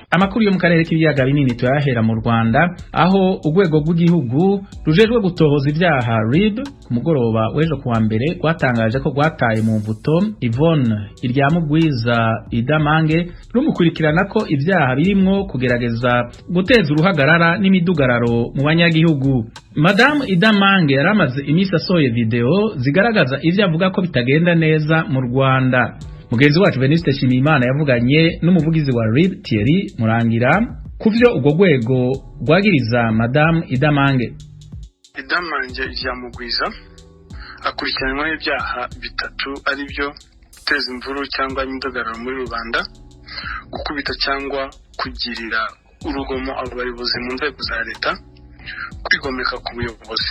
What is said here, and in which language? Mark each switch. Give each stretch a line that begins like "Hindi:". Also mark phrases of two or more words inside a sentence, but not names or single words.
Kinyarwanda: Amakuru yo mu karere k'ibiyaga binini tuyahera mu Rwanda aho urwego rw'igihugu rujejwe gutohoza ibyaha RIB ku mugoroba w'ejo kuwa mbere rwatangaje ko rwataye mu mvuto Yvonne Iryamugwiza Idamange rumukurikirana ko ibyaha birimwo kugerageza guteza uruhagarara n'imidugararo mu banyagihugu.
Rundi: Madame Idamange yaramaze iminsi asohoye video zigaragaza ivyo avuga ko bitagenda neza mu Rwanda. Mugenzi wacu Veniste Shimimana yavuganye n'umuvugizi wa RIB Thierry Murangira kuvyo ubwo rwego rwagiriza Madame Idamange.
Kinyarwanda: Idamange Iryamugwiza akurikiranwaho ibyaha bitatu ari byo guteza imvuru cyangwa imidugararo muri rubanda, gukubita cyangwa kugirira urugomo abayobozi mu nzego za leta, kwigomeka ku buyobozi.